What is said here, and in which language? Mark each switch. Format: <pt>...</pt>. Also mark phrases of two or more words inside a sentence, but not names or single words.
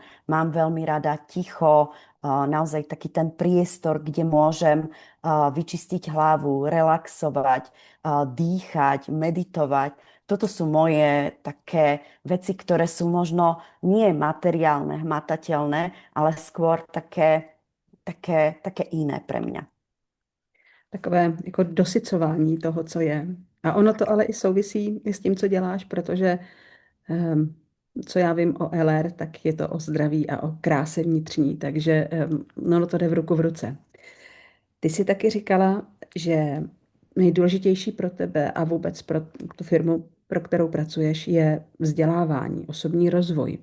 <sk>Mám veľmi rada ticho, naozaj taký ten priestor, kde môžem vyčistiť hlavu, relaxovať, dýchať, meditovať. Toto sú moje také veci, ktoré sú možno nie materiálne, hmatateľné, ale skôr také iné pre mňa.</sk> <cs>Takové jako dosycování toho, co je. A ono to ale i souvisí i s tím, co děláš, protože co já vím o LR, tak je to o zdraví a o kráse vnitřní, takže no to jde v ruku v ruce. Ty jsi taky říkala, že nejdůležitější pro tebe a vůbec pro tu firmu, pro kterou pracuješ, je vzdělávání, osobní rozvoj.</cs>